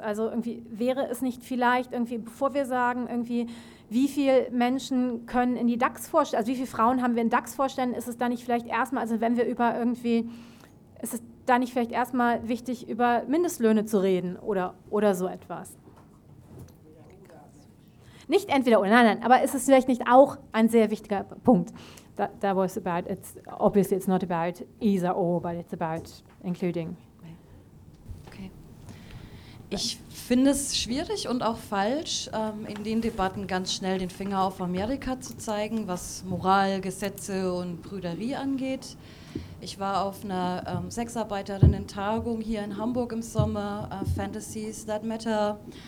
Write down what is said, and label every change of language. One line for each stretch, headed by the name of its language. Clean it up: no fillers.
German: Also irgendwie wäre es nicht vielleicht irgendwie, bevor wir sagen irgendwie, wie viele Menschen können in die DAX-Vorstände, also wie viele Frauen haben wir in DAX-Vorständen, ist es da nicht vielleicht erstmal, also wenn wir über irgendwie, ist es da nicht vielleicht erstmal wichtig, über Mindestlöhne zu reden oder so etwas? Nicht entweder oder, nein, aber ist es vielleicht nicht auch ein sehr wichtiger Punkt?
English: That was about, it's obviously it's not about either or, but it's about including. Okay.
German: Ich finde es schwierig und auch falsch, in den Debatten ganz schnell den Finger auf Amerika zu zeigen, was Moral, Gesetze und Brüderie angeht. Ich war auf einer Sexarbeiterinnen-Tagung hier in Hamburg im Sommer, Fantasies That Matter.